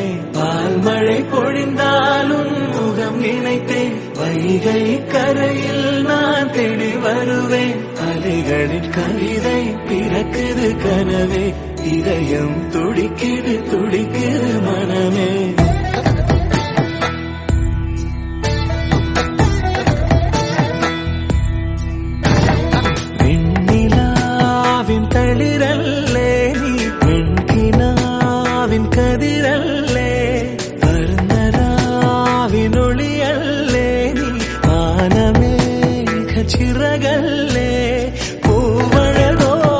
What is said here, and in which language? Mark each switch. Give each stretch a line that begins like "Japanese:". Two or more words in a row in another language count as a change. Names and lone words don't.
Tamil: பால் மழை பொழிந்தாலும் முகம் நினைத்தேன், வைகை கரையில் நான் தேடி வருவேன். அலைகளின் கவிதை பிறக்குது கனவே, இதயம் துடிக்குது துடிக்குது மனமே.
Malayalam: തളിരല്ലേ നീ പെൺകിനാവിൻ കതിരല്ലേ, വർണ്ണരാവിനൊളിയല്ലേ നീ മാനമേഘ ചിറകല്ലേ, പൂവഴകോ